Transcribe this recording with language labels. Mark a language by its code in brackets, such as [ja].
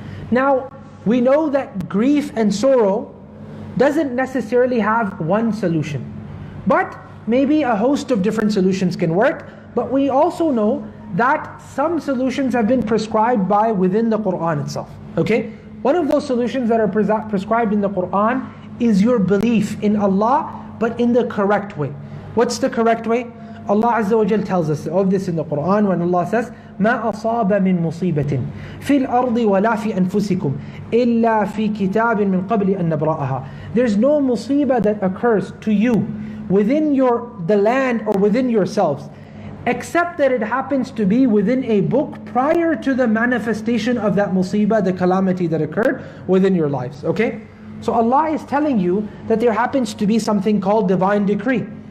[en] Now, we know that grief and sorrow doesn't necessarily have one solution, but maybe a host of different solutions can work. But we also know that some solutions have been prescribed by within the Qur'an itself, okay? One of those solutions that are prescribed in the Qur'an is your belief in Allah, but in the correct way. What's the correct way? Allah Azza wa Jal tells us of this in the Qur'an when Allah says, [ar] مَا أَصَابَ مِن مُصِيبَةٍ فِي الْأَرْضِ وَلَا فِي أَنفُسِكُمْ إِلَّا فِي كِتَابٍ مِن قَبْلِ أَن نَبْرَأَهَا. [en] There's no musibah that occurs to you within the land or within yourselves, except that it happens to be within a book prior to the manifestation of that musibah, the calamity that occurred within your lives, okay? So Allah is telling you that there happens to be something called divine decree.